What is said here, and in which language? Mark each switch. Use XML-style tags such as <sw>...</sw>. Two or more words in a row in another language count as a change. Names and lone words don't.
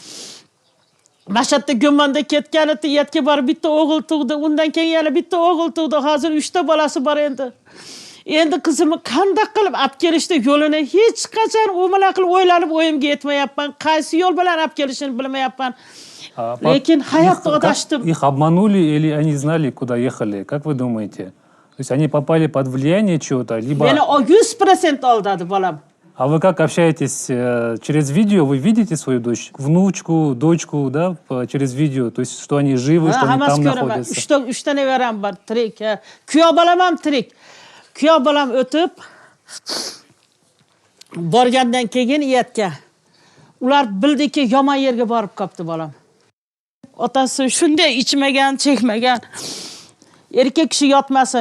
<uz>Mashhadda Gumonda ketganida yetga borib bitta o'g'il tug'di, undan keyin yana bitta o'g'il tug'di. Hozir 3 ta bolasi bor endi. Endi qizimni qanday qilib olib kelishdi yo'lini hech qachon qilib o'ylanib o'yimga yetmayapman. Qaysi yo'l bilan olib kelishini bilmayapman. Lekin hayotda adashdim.</uz> <ru>Их обманули или они знали, куда ехали? Как вы думаете? То есть они попали под влияние чего-то, либо...</ru> <uz>Meni 100% aldadi bolam.</uz> <ru>А вы как общаетесь через видео? Вы видите свою дочь, внучку, дочку, да, через видео? То есть, что они живы, что они там находятся?</ru> <uz>3 ta nevaram bor, tirik. Kuyov bolam ham tirik. Kuyov bolam o'tib borgandan keyin yetga. Ular bildiki yomon yerga borib qopti bolam. Otasi shunday ichmagan, chekmagan. Erkak kishi yotmasin.</uz>